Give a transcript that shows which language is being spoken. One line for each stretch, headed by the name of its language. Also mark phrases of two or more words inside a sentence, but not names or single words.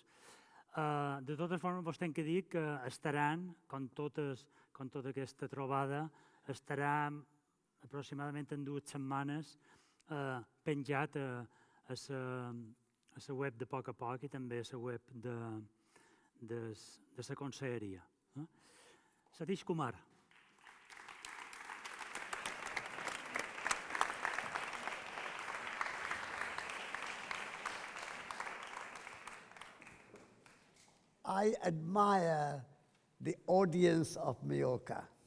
Catalan: De totes formes, vos tenc que dir que estaran, com tota aquesta trobada, estarà aproximadament en 2 setmanes penjat a la web de Poc a Poc i també a la web de la conselleria. Satish Kumar.
English: I admire the audience of Mallorca.